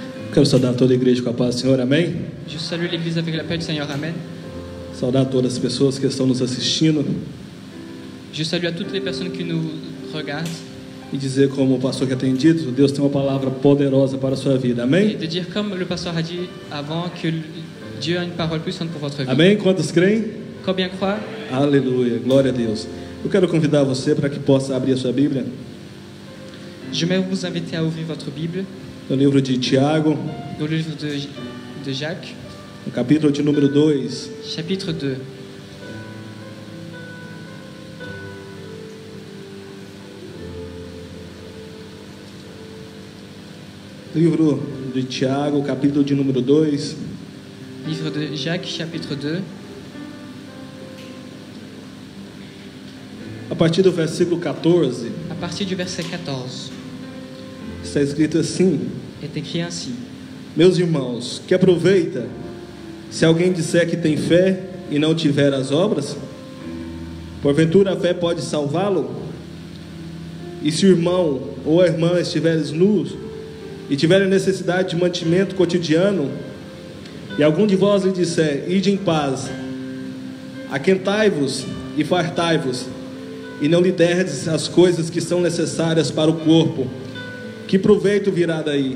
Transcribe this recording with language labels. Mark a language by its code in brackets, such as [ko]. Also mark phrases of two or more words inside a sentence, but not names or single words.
[pt] Quero saudar toda a igreja com a paz do Senhor, amém? [fr] Je salue l'Église avec la paix du Seigneur, Amen. [pt] Saudar todas as pessoas que estão nos assistindo [fr] Je salue à toutes les personnes qui nous regardent [pt] e dizer, como o pastor que tem dito, Deus tem uma palavra poderosa para a sua vida, [fr] et [pt] amém? [fr] de dire, comme le pasteur a dit avant, que Dieu a une parole puissante pour votre vie. [pt] Amém? Quantos creem? [fr] Combien croient? [pt] Aleluia, glória a Deus. Eu quero convidar você para que possa abrir a sua Bíblia [fr] Je vais vous inviter à ouvrir votre Bible [pt] no livro de Tiago, [fr] dans le livre de Jacques, [pt] no capítulo de número 2. [fr] chapitre 2. [pt] Livro de Tiago, capítulo de número 2. [fr] Livre de Jacques, chapitre 2, [pt] A partir do versículo 14, [fr] à partir du verset 14, [pt] está escrito assim: [fr] est écrit ainsi. [pt] Meus irmãos, que aproveita se alguém disser que tem fé e não tiver as obras? Porventura a fé pode salvá-lo? E se o irmão ou a irmã estiverem nus e tiverem necessidade de mantimento cotidiano, e algum de vós lhe disser: ide em paz, aquentai-vos e fartai-vos, e não lhe derdes as coisas que são necessárias para o corpo, que proveito virá daí?